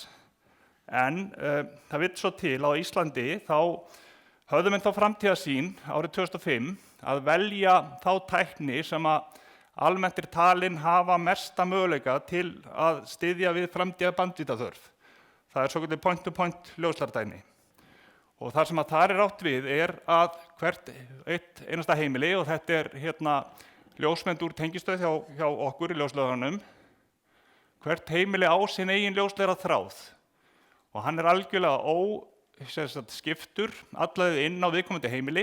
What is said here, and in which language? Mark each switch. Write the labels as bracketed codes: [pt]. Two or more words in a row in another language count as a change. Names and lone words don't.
[is] En það vill svo til á Íslandi, þá höfðu menn þá framtíðarsýn árið 2005 að velja þá tækni sem að almennt er talin hafa mesta möguleika til að styðja við framtíða bandvitaþörf. Það er svokallað point-to-point ljósleiðaratækni. Og það sem að þar er átt við er að hvert eitt einasta heimili, og þetta er hérna ljósmynd úr tengistöð hjá okkur í ljósleiðaranum, hvert heimili á sinn eigin ljósleiðaraþráð. Og hann er algjörlega skiptur alla leið inn á viðkomandi heimili.